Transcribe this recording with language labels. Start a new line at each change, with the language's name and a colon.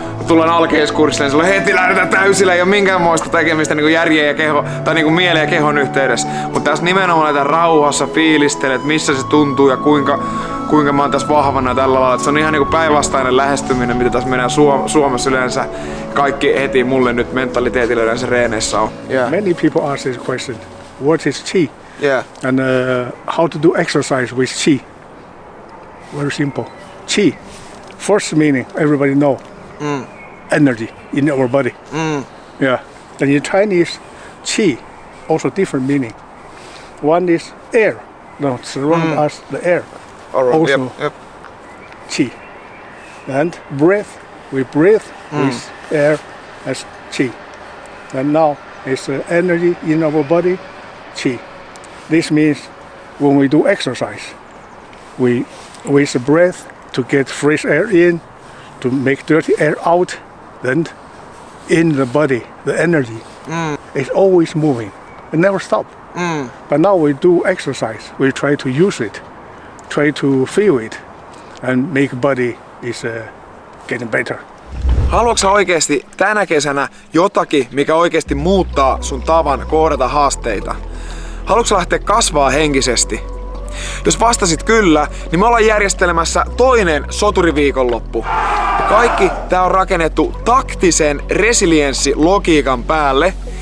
Finnish: Kun tullaan alkeiskurssille, niin sulla heti lähdetään täysillä, ei ole minkäänmoista tekemistä niin järjen ja keho, tai niin mielen ja kehon yhteydessä. Mutta tässä nimenomaan näitä rauhassa fiilistelet, missä se tuntuu ja kuinka mä oon tässä vahvana tällä lailla. Se on ihan niin päinvastainen lähestyminen, mitä tässä meidän Suomessa yleensä kaikki heti mulle nyt mentaliteetillä yleensä reeneissä on.
English: Yeah. Many people ask this question, what is Qi? Yeah. And how to do exercise with Qi? Very simple. Qi, first meaning everybody know, energy in our body. Yeah. And in Chinese, Qi also different meaning. One is air, surround us the air. Also yep. Qi. And breath, we breathe with air as Qi. And now it's energy in our body, Qi. This means when we do exercise, we with the breath to get fresh air in, to make dirty air out, then in the body, the energy is always moving. It never stop. But now we do exercise. We try to use it, try to feel it, and make body is getting better.
Finnish: Haluatko sä oikeesti tänä kesänä jotakin, mikä oikeesti muuttaa sun tavan kohdata haasteita? Haluatko sä lähteä kasvaa henkisesti? Jos vastasit kyllä, niin me ollaan järjestelemässä toinen soturiviikonloppu. Kaikki tää on rakennettu taktisen resilienssilogiikan päälle.